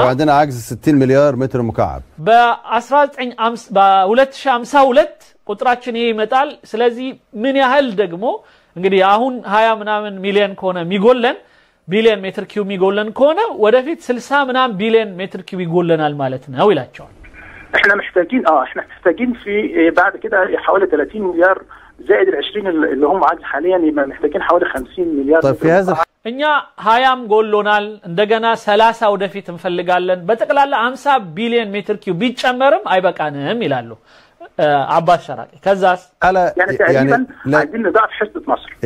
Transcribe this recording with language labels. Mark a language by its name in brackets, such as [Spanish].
[Arabic] عندنا عجز 60 مليار متر مكعب [Amharic] በ2052 ቁጥራችን ይሄ ይመጣል ስለዚህ ምን ያህል ደግሞ እንግዲህ አሁን 20 ምናምን ሚሊዮን ከሆነ የሚጎለን ቢሊዮን ሜትር ኪዩብ የሚጎለን ከሆነ ወደፊት 60 ምናምን ቢሊዮን ሜትር ኪዩብ ይጎለናል ማለት ነው ይላቸዋል [Arabic] احنا محتاجين في بعد كده حوالي 30 مليار زائد ال 20 اللي هم عجز حاليا يبقى محتاجين حوالي 50 مليار طيب في هذا [Amharic] እኛ 20 ጎሎናል እንደገና 30 ወደፊት እንፈልጋለን በጠቅላላ 50 ቢሊዮን ሜትር ኪዩብ ቢጨመርም አይበቃንም ይላሉ አባስ ሸራቂ ከዛስ [Arabic] يعني عايزين نضاعف حصة مصر